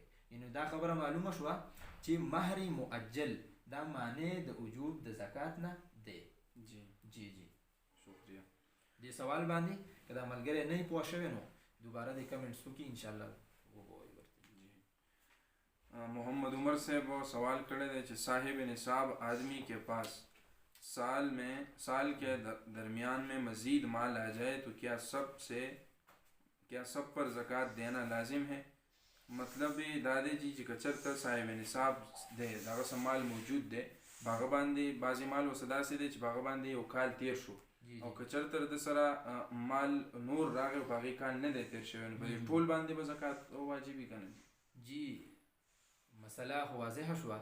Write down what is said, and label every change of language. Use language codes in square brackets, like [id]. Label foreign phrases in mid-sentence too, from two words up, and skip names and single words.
[ps] یعنې دا خبره معلومه شوه چې مهر معجل دا معنی د وجوب د زکات نه دی. جی جی جی شکریه. دې سوال باندې که دا ملګری نه پوه شوی نو دوباره د کمنټس وکړي انشاءالله وګورئ ورته. جی محمد عمر صاحب سوال کړی دی چې [ur] صاحب نصاب آدمی کے پاس سال کے درمیان میں مزید مال آ جائے تو کیا سب پر زکات دینا لازم ہے? [ps] مطلب دا دې جي چې کچرته صاحب نصاب دی دغه څه مال موجود دی باغه باندې بعضې مال ورسه داسې دی چې باغه باندې یو کال تیر شو او کچرته د سره مال نور راغی او په هغې کال نه دی تیر شوی نو په دې ټول باندې به زکات واجبي که نه؟ جی مسله خو واضحه شوه.